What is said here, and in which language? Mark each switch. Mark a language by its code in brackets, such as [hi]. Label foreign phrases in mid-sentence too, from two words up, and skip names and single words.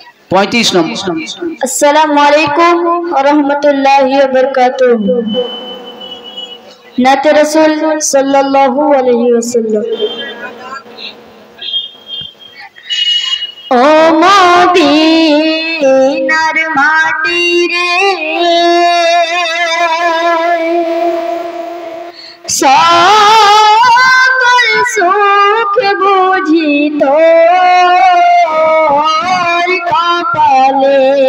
[bn] 35 নম্বর। [ar] السلام عليكم ورحمة الله وبركاته. نعت رسول صلى الله عليه وسلم. [bn] ও মদিনার মাটি রে সকল সুখ বুঝি তোর কপালে।